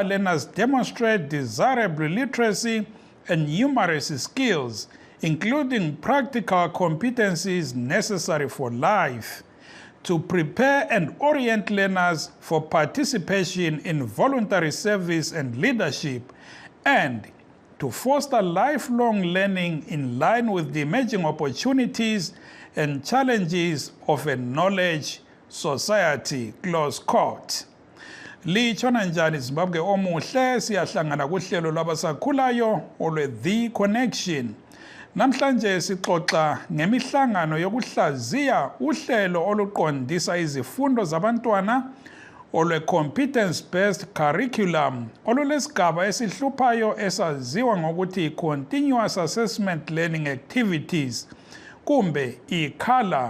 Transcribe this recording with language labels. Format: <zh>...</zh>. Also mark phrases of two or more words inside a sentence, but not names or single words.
<en>learners demonstrate desirable literacy and numeracy skills, including practical competencies necessary for life, to prepare and orient learners for participation in voluntary service and leadership, and to foster lifelong learning in line with the emerging opportunities and challenges of a knowledge society, close quote.</en> <nd>Litshona njani Zimbabwe omuhle, siyahlangana kuhlelo lwabasakhulayo olwe The Connection. Namhlanje sixoxa ngemihlangano yokuhlaziya uhlelo oluqondisa izifundo zabantwana olwe</nd> <en>competence-based curriculum</en> <nd>olulesigaba esihluphayo esaziwa ngokuthi Continuous Assessment Learning Activities, kumbe ikhala.</nd>